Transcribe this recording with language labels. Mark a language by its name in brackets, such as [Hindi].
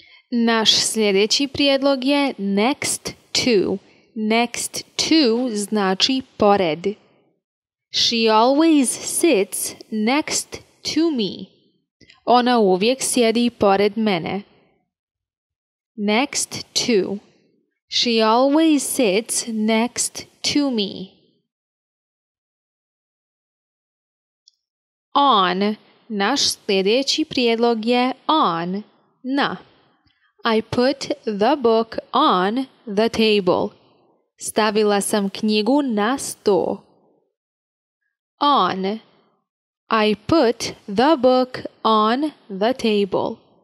[Bosnian] Naš sljedeći prijedlog je next to. Next to znači pored. [English] She always sits next to me. [Bosnian] Ona uvijek sjedi pored mene. Next to. [English] She always sits next to me. On. [Bosnian] Naš sljedeći prijedlog je on. Na. [English] I put the book on the table. [Bosnian] Stavila sam knjigu na sto. On. [English] I put the book on the table.